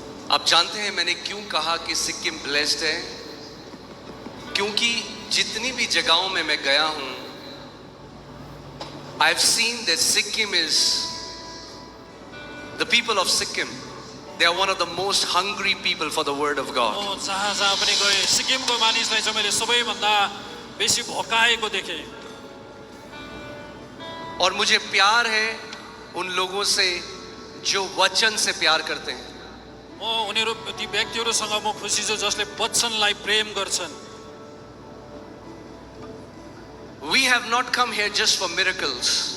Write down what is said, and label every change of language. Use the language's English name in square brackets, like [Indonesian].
[Hindi] आप जानते हैं मैंने क्यों कहा कि सिक्किम ब्लेस्ड है? क्योंकि जितनी भी जगहों में मैं गया हूं, [English] I've seen that Sikkim is, the people of Sikkim, they are one of the most hungry people for the word of God. [Nepali] जहाँ जहाँ पनि गए सिक्किमको मानिसलाई चाहिँ मैले सबैभन्दा बेसी भोकाएको देखेँ. [Hindi] और मुझे प्यार है उन लोगों से जो वचन से प्यार करते हैं. [Nepali] म उनीहरू ती व्यक्तिहरूसँग म खुसी छु जसले वचनलाई प्रेम गर्छन्. [English] We have not come here just for miracles.